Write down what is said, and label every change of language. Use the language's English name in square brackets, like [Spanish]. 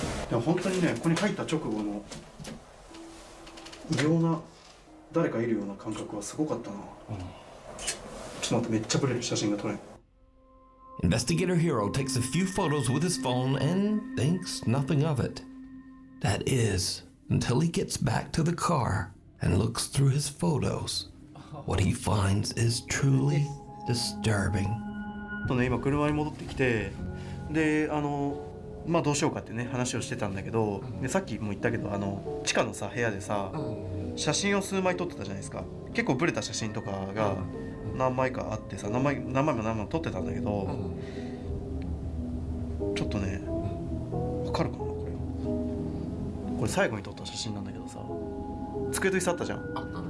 [Japanese] でも本当にね、ここに入った直後の異様な誰かいるような感覚はすごかったな。ちょっと待って、めっちゃブレる写真が撮れん。 [English] Investigator Hiro takes a few photos with his phone and thinks nothing of it. That is, until he gets back to the car and looks through his photos. What he finds is truly disturbing. [Japanese] 今車に戻ってきて、でどうしようかってね話をしてたんだけど、でさっきも言ったけど地下のさ部屋でさ、写真を数枚撮ってたじゃないですか。結構ブレた写真とかが何枚かあってさ、何枚も撮ってたんだけど、ちょっとねわかるかな、これ最後に撮った写真なんだけどさ、机と椅子あったじゃん。